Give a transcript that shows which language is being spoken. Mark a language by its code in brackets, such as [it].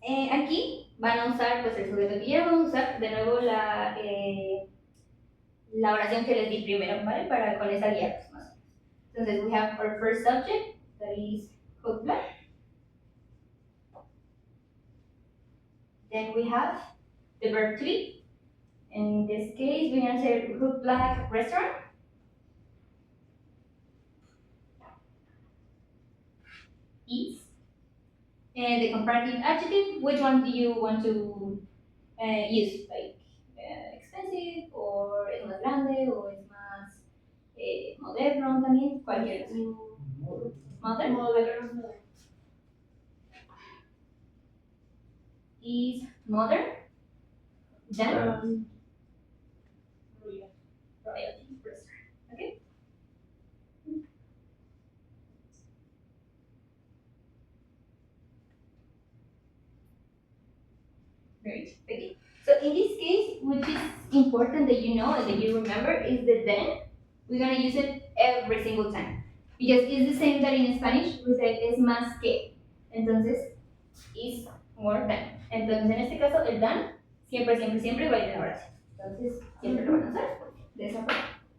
[es] Aquí van a usar pues el sujeto que ya vamos a usar de nuevo la oración que les di primero, ¿vale? Para con esa guía pues, más o menos. [en] Entonces we have our first subject, that is cook black. Then we have the verb to be. In this case, we're gonna say cook black restaurant. Is. And the comparative adjective, which one do you want to use? Like expensive, [es] or es más grande, o es más moderno también, cualquiera. [en] Modern. Is modern. Then royalty restaurant. Okay. Great. Okay. So in this case, which is important that you know and that you remember is the then. We're gonna use it every single time because it's the same that in Spanish we say [es] es más que. [en] Entonces is more than. [es] Entonces en este caso el than siempre, siempre, siempre va a ir en oración. Entonces siempre lo van a usar de esa forma.